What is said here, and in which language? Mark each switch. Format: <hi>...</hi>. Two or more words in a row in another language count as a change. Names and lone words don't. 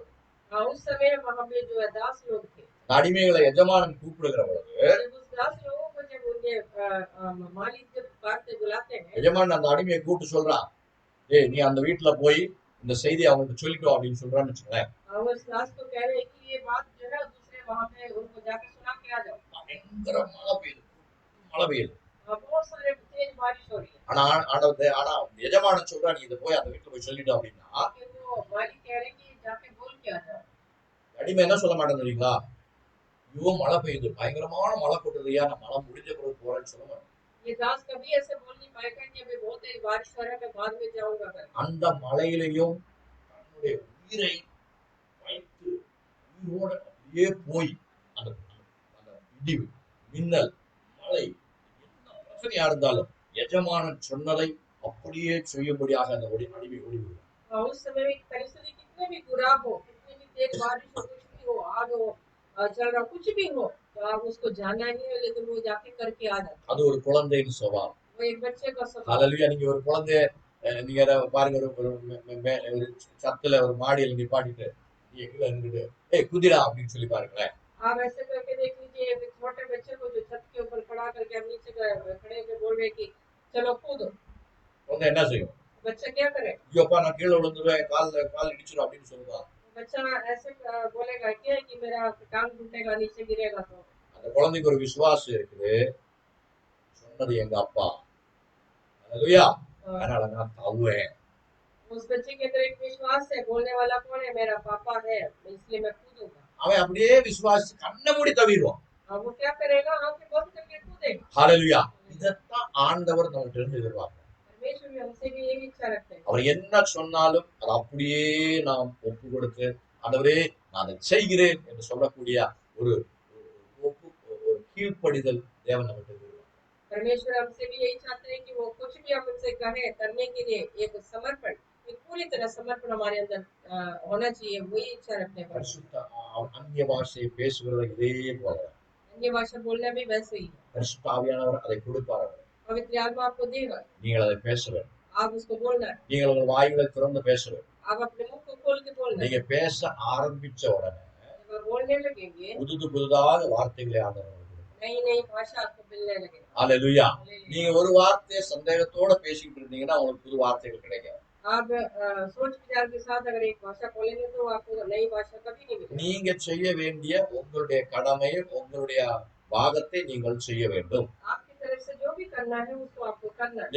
<hi>हाँ उस समय वहाँ पे जो है दास लोग थे।</hi> <ta>அடிமைகளை எஜமானன் கூப்பிடுகிற பொழுது</ta> <hi>जब उस दास लोगों को जब उनके मालिक जब बात से बुलाते हैं</hi> <ta>எஜமானன் அந்த அடிமையை கூப்பிட்டு சொல்றான், ஏய் நீ அந்த வீட்டுல போய் இந்த செய்தியை அவங்கள்ட்ட சொல்லிட்டோம் அப்படின்னு சொல்றான்னு வச்சுக்கோங்களேன்.</ta> <hi>उस दास को कह रहे हैं कि ये बात जो है दूसरे वहाँ पे उनको जाकर सुना के आ जाओ।</hi> <ta>பயங்கர மழை பெய்யுது.</ta> <hi>बहुत सारे तेज बारिश हो रही है।</hi> <ta>ஆனா எஜமானன் சொல்றா நீ இதை போய் அந்த வீட்டுல போய் சொல்லிட்டோம் அப்படின்னா</ta> <hi>वो मालिक कह रहे हैं कि जाके बोल के आ जाओ।</hi> <ta>அடிமை என்ன சொல்ல மாட்டேன் தெரியுங்களா? ஐயோ மழை பெய்யுது, பயங்கரமான மழை கொட்டுதுயா, நான் மழை முடிஞ்ச பிறகு போறேன்னு சொல்ல மாட்டேன்.</ta> <hi>ये दास कभी ऐसे बोल नहीं पाएगा कि अभी बहुत तेज बारिश हो रहा है मैं बाद में जाऊंगा करके।</hi> <ta>அந்த மழையிலையும் தன்னுடைய உயிரை வைத்து உயிரோட அப்படியே போய் அந்த அந்த இடி மின்னல் மழை என்ன பிரச்சனையா இருந்தாலும் எஜமானன் சொன்னதை அப்படியே செய்யும்படியாக அந்த அடிமை ஓடிவிடுவார்.</ta> <hi>उस समय में परिस्थिति कितने भी बुरा हो, कितनी भी तेज बारिश हो, कुछ भी हो, आग हो, चल रहा कुछ भी हो, तो आप उसको जाना ही है, लेकिन वो जाके करके आ जाता।</hi> <ta>அது ஒரு குழந்தையின் சுபாவம்.</ta> <hi>वो एक बच्चे का स्वभाव।</hi> <ta>ஹல்லேலூயா. நீங்க ஒரு குழந்தைய நீங்க பாருங்க, ஒரு சத்துல ஒரு மாடியில் நிப்பாட்டிட்டு நீங்க கீழே இருந்துட்டு ஏய் குதிரா அப்படின்னு சொல்லி பாருங்களேன்.</ta> <hi>आप ऐसे करके देख लीजिए एक छोटे बच्चे को जो छत के ऊपर खड़ा करके हम नीचे खड़े होकर बोल रहे कि चलो कूदो,</hi> <ta>குழந்தை என்ன செய்யும்?</ta> <hi>बच्चा क्या करे?</hi> <ta>ஐயோப்பா நான் கீழே விழுந்துருவேன், கால் இடிச்சிடும் அப்படின்னு சொல்லுவா.</ta> <hi>बच्चा ऐसे बोलेगा क्या कि मेरा टांग टूटेगा, नीचे गिरेगा। तो</hi> <ta>அந்த குழந்தைக்கு ஒரு விசுவாசம் இருக்குது, சொன்னது எங்க அப்பா, ஹல்லேலூயா, அதனால நான் தவுவேன்.</ta> <hi>उस बच्चे के अंदर एक विश्वास है, बोलने वाला कौन है? मेरा पापा है, इसलिए मैं कूदूंगा।</hi> <ta>அவன் அப்படியே விசுவாசி கண்ணை மூடி தவிடுவான்.</ta> <hi>अब वो क्या करेगा? आंखें बंद करके कूदेगा।</hi> <ta>ஹல்லேலூயா. இதைத்தான் ஆண்டவர் நம்மகிட்ட இருந்து எதிர்பார்க்கிறார்.</ta> <hi>परमेश्वर भी हमसे भी यही इच्छा रखते हैं।</hi> <ta>அவர் என்ன சொன்னாலும் அது அப்படியே நாம் ஒப்பு கொடுத்து ஆண்டவரே நான் அதை செய்கிறேன் என்று சொல்லக்கூடிய ஒரு ஒரு கீழ்ப்படிதல் தேவன் நம்மகிட்ட எதிர்பார்க்கிறார்.</ta> <hi>परमेश्वर हमसे भी यही चाहते हैं कि वो कुछ भी हम उनसे कहे करने के लिए एक समर्पण, एक पूरी तरह समर्पण हमारे अंदर होना चाहिए। वही इच्छा रखते हैं।</hi> <ta>பரிசுத்த அந்நிய பாஷையை பேசுகிறது இதே போல</ta> <hi>अन्य भाषा बोलना भी वैसे ही है।</hi> <ta>பரிசுத்த ஆவியானவர் அதை கொடுப்பார்.</ta> <hi>पवित्र आत्मा आपको देगा,</hi> <ta>நீங்கள் அதை பேச வேண்டும்.</ta> <hi>आप उसको बोलना है।</hi> <ta>நீங்கள் உங்கள் வாய்களை திறந்து பேச வேண்டும்.</ta> <hi>आप अपने मुंह को खोल के बोलना है।</hi> <ta>நீங்க பேச ஆரம்பிச்ச உடனே</ta> <hi>जब आप बोलने लगेंगे</hi> <ta>புதுதாக வார்த்தைகளை ஆண்டவர் கொடுப்பார்.</ta> <hi>नई नई भाषा आपको मिलने लगेगी।</hi> <ta>ஹல்லேலூயா. நீங்க ஒரு வார்த்தையை சந்தேகத்தோட பேசிக்கிட்டு இருந்தீங்கன்னா உங்களுக்கு புது வார்த்தைகள் கிடைக்காது.</ta> <hi>आप सोच विचार के साथ अगर एक भाषा बोलेंगे तो आपको नई भाषा कभी नहीं मिलेगी।</hi> <ta>நீங்க செய்ய வேண்டிய உங்களுடைய கடமையை உங்களுடைய பாகத்தை நீங்கள் செய்ய வேண்டும்.</ta> <hi>आपकी तरफ से जो भी करना है उसको आपको करना है।</hi>